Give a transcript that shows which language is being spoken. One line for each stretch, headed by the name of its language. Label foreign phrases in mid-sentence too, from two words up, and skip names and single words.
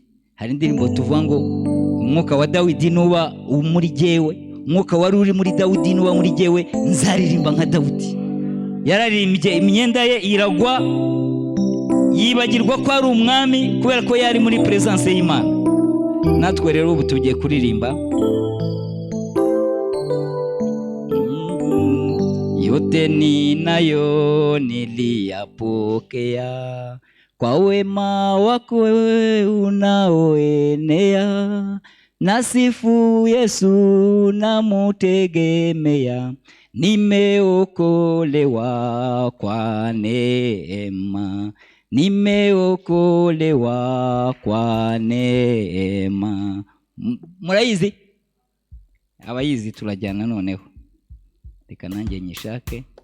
Kinyarwanda: Hari indirimbo tuvuga ngo umwuka wa Dawidi nuba muri jyewe, umwuka wari uri muri Dawidi nuba muri jyewe, nzaririmba nka Dawidi. Yararirimbye imyenda ye iragwa, yibagirwa ko ari umwami kubera ko yari muri presence y'Imana. Natwe rero ubu tugiye kuririmba
Swahili: yote ninayo niliyapokea kwa wema wako unaoenea, nasifu Yesu namutegemea, nimeokolewa kwa neema, nimeokolewa kwa neema.
Kinyarwanda: Murayizi? Abayizi turajyana noneho. Reka nanjye nyishake.